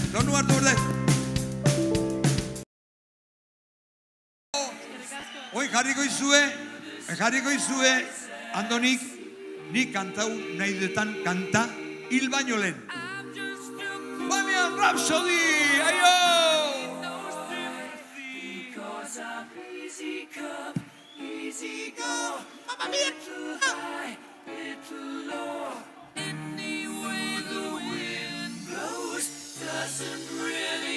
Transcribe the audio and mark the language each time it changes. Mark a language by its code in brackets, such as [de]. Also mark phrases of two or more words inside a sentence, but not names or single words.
[eu] Hoi jarriko izue, Andonik, nik kantau nahi detan kanta hil baino lehen. Bohemian Rhapsody, aio! [en] Easy go, Mamma Mia! Little high, little low. Any way the wind blows doesn't really